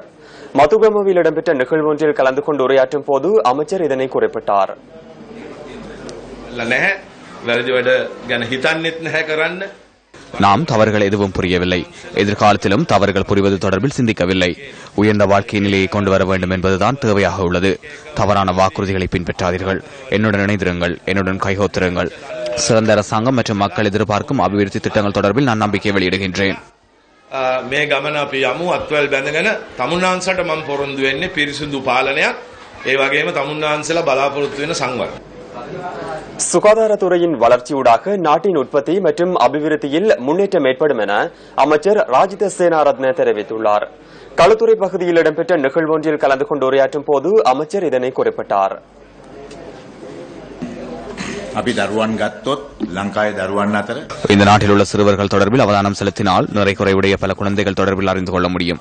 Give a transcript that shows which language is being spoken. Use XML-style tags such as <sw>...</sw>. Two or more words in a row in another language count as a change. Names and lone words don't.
<ta>மதுகமவில் இடம்பெற்ற நிகழ்வு ஒன்றில் கலந்து கொண்டு உரையாற்றும் போது அமைச்சர் இதனை குறிப்பிட்டார்.</ta> <si>වැරදි වැඩ ගැන හිතන්නෙත් නැහැ කරන්න.</si> <ta>நாம் தவறுகள் எதுவும் புரியவில்லை. எதிர்காலத்திலும் தவறுகள் புரிவது தொடர்பில் சிந்திக்கவில்லை. உயர்ந்த வாழ்க்கை நிலையை கொண்டு வர வேண்டும் என்பதுதான் தேவையாக உள்ளது. தவறான வாக்குறுதிகளை பின்பற்றாதீர்கள். என்னுடன் இணைந்திருங்கள், என்னுடன் கைகோத்திருங்கள். சிறந்த அரசாங்கம் மற்றும் மக்கள் எதிர்பார்க்கும் அபிவிருத்தி திட்டங்கள் தொடர்பில் நான் நம்பிக்கை வெளியிடுகின்றேன்.</ta> <si>මේ ගමන අපි යමු අත්වැල් බැඳගෙන තමුන්නාන්සට මම පොරොන්දු වෙන්නේ පිරිසිදු පාලනයක් ඒ වගේම තමුන්නාන්සලා බලාපොරොත්තු වෙන සංවර්ධන.</si> <ta>சுகாதாரத்துறையின் வளர்ச்சியூடாக நாட்டின் உற்பத்தி மற்றும் அபிவிருத்தியில் முன்னேற்றம் ஏற்படும் என அமைச்சர் ராஜித சேனாரத்ன தெரிவித்துள்ளார். களுத்துறை பகுதியில் இடம்பெற்ற நிகழ்வொன்றில் கலந்து கொண்டு உரையாற்றும் போது அமைச்சர் இதனை குறிப்பிட்டார். இந்த நாட்டில் உள்ள சிறுவர்கள் தொடர்பில் அவதானம் செலுத்தினால் நிறை குறைவுடைய பல குழந்தைகள் தொடர்பில் அறிந்து கொள்ள முடியும்.</ta>